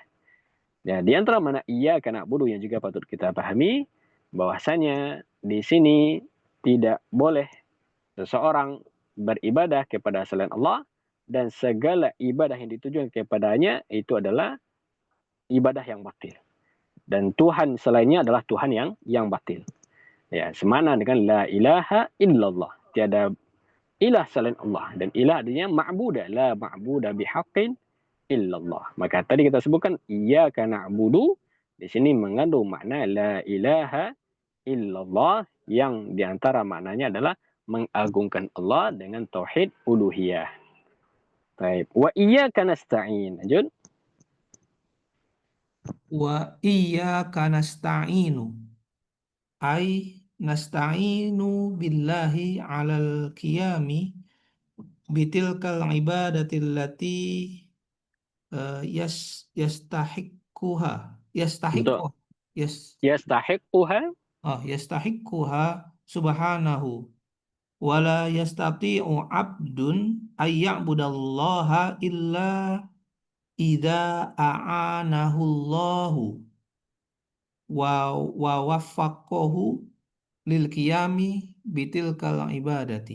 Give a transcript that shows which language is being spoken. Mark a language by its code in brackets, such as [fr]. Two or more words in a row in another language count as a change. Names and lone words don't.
[id] Ya, di antara mana [ar] إياك نعبد [id] yang juga patut kita pahami bahwasanya di sini tidak boleh seseorang beribadah kepada selain Allah dan segala ibadah yang ditujukan kepadanya itu adalah ibadah yang batil. Dan Tuhan selainnya adalah Tuhan yang batil. Ya, semana dengan [ar] لا إله إلا الله. [id] Tiada ilah selain Allah. Dan ilah artinya ma'budah. [ar] لا معبود بحق إلا الله. [id] Maka tadi kita sebutkan [ar] إياك نعبد. [id] Di sini mengandung makna [ar] لا إله إلا الله [id] yang diantara maknanya adalah mengagungkan Allah dengan tauhid uluhiyah. Baik. [ar] وإياك نستعين. Lanjut. وإياك نستعين. أي نستعين بالله على القيام بتلك العبادات التي يستحقها [id] Betul. [ar] يستحقها يستحقها. يستحقها سبحانه ولا يستطيع عبد أن يعبد الله إلا إذا أعانه الله ووفقه للقيام بتلك العبادات